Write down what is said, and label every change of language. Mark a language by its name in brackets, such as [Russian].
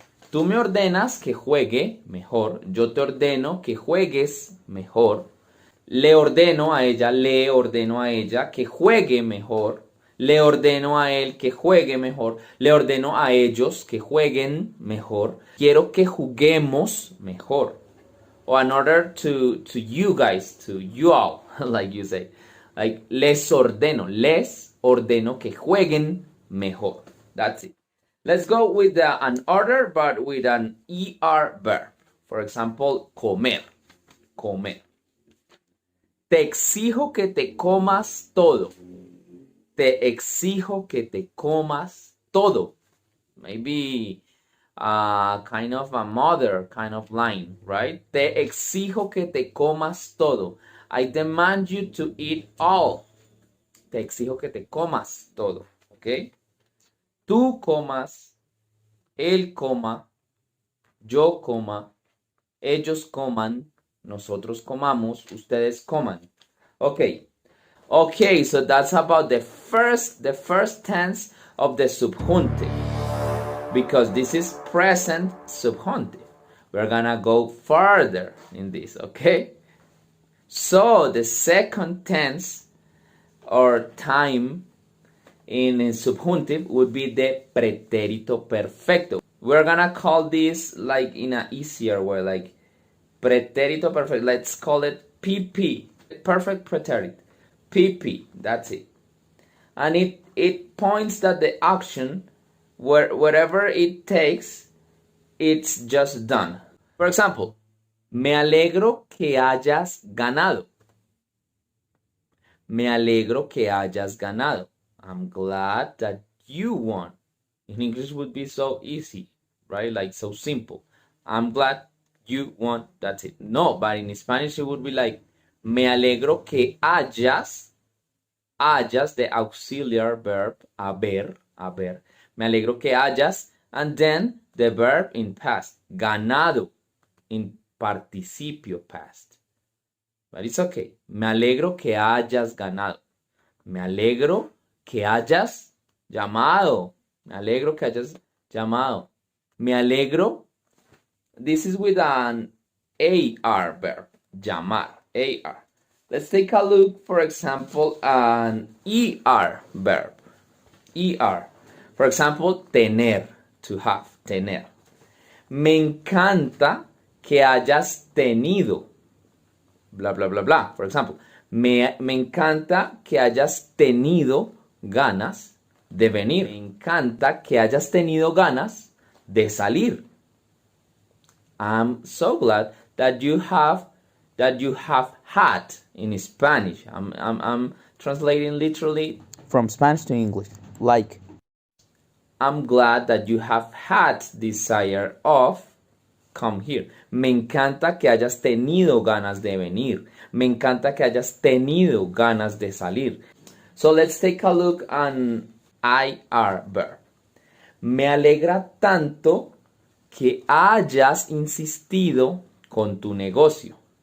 [Spanish] Tú me ordenas que juegue mejor. Yo te ordeno que juegues mejor. Le ordeno a ella que juegue mejor. Le ordeno a él que juegue mejor. Le ordeno a ellos que jueguen mejor. Quiero que juguemos mejor. [English] Or in order to you guys, to you all, like you say. [Spanish] Like, les ordeno que jueguen mejor. [English] That's it. Let's go with an order, but with an ER verb. For example, comer. Comer. [Spanish] Te exijo que te comas todo. Te exijo que te comas todo. [English] Maybe kind of a mother kind of line, right? [Spanish] Te exijo que te comas todo. [English] I demand you to eat all. [Spanish] Te exijo que te comas todo, ¿ok? Tú comas, él coma, yo coma, ellos coman, nosotros comamos, ustedes coman. [English] Okay. Okay, so that's about the first tense of the subjunctive. Because this is present subjunctive. We're gonna go further in this, okay? So the second tense or time in subjunctive would be the pretérito perfecto. We're gonna call this like in an easier way, like pretérito perfecto. Let's call it PP, perfect pretérito. PP, that's it. And it points that the action, wherever it takes, it's just done. For example, [Spanish] me alegro que hayas ganado. Me alegro que hayas ganado. [English] I'm glad that you won. In English would be so easy, right? Like so simple. I'm glad you won. That's it. No, but in Spanish it would be like, [Spanish] me alegro que hayas, [English] the auxiliary verb, haber. [Spanish] Me alegro que hayas, [English] and then the verb in past, ganado, in participio past. But it's okay. [Spanish] Me alegro que hayas ganado. Me alegro que hayas llamado. Me alegro que hayas llamado. Me alegro. [English] This is with an AR verb. Llamar. AR. Let's take a look, for example, an ER verb. ER. For example, tener. To have. Tener. [Spanish] Me encanta que hayas tenido. Bla, bla, bla, bla. [English] For example, [Spanish] me encanta que hayas tenido ganas de venir. Me encanta que hayas tenido ganas de salir. [English] I'm so glad that you have had in Spanish. I'm translating literally from Spanish to English. Like, I'm glad that you have had desire of come here. [Spanish] Me encanta que hayas tenido ganas de venir. Me encanta que hayas tenido ganas de salir. [English] So let's take a look on IR verb. [Spanish] Me alegra tanto que hayas insistido con tu negocio.